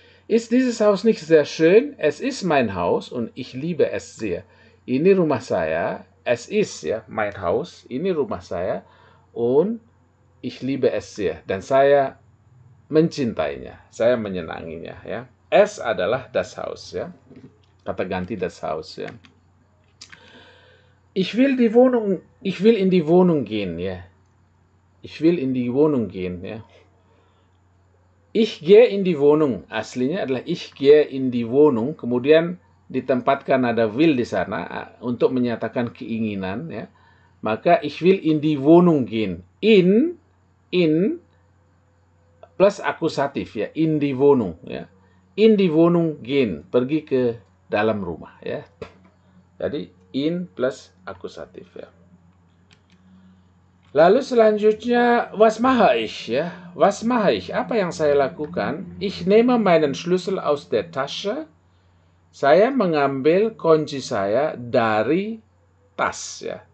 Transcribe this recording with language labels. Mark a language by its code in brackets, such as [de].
[de] Ist dieses Haus nicht sehr schön? Es ist mein Haus und ich liebe es sehr. [id] Ini rumah saya, [de] es ist ya, mein Haus, ini rumah saya und ich liebe es sehr. [id] Dan saya mencintainya, saya menyenanginya ya. Es adalah das Haus ya. Kata ganti das Haus ya. [de] Ich will in die Wohnung gehen ya. Ich will in die Wohnung gehen ya. [id] Ich gehe in die Wohnung, aslinya adalah [de] ich gehe in die Wohnung, [id] kemudian ditempatkan ada will di sana untuk menyatakan keinginan ya. [de] Maka ich will in die Wohnung gehen. [id] In plus akusatif ya, in die Wohnung ya. [de] In die Wohnung gehen, [id] pergi ke dalam rumah ya. Jadi in plus akusatif ya. Lalu selanjutnya, [de] was mache ich ya? Was mache ich? [id] Apa yang saya lakukan? [de] Ich nehme meinen Schlüssel aus der Tasche. [id] Saya mengambil kunci saya dari tas ya.